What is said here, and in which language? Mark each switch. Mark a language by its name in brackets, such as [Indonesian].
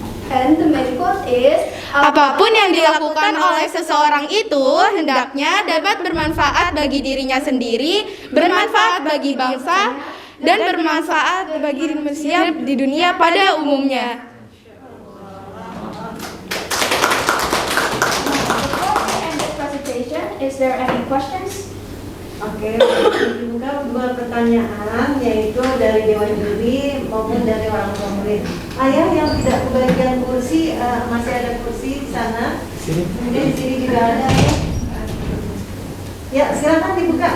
[English] And the main quote is, [Indonesian] Apapun yang dilakukan oleh seseorang itu hendaknya dapat bermanfaat bagi dirinya sendiri, bermanfaat bagi bangsa, dan bermanfaat bagi manusia di dunia pada umumnya. [English] Before we end this presentation, is there any questions? [Indonesian] Oke, dibuka dua pertanyaan, yaitu dari Dewan Juri maupun dari orang tua murid. Ayah yang tidak kebagian kursi, masih ada kursi di sana. Kemudian di sini juga ada. Ya, silakan dibuka.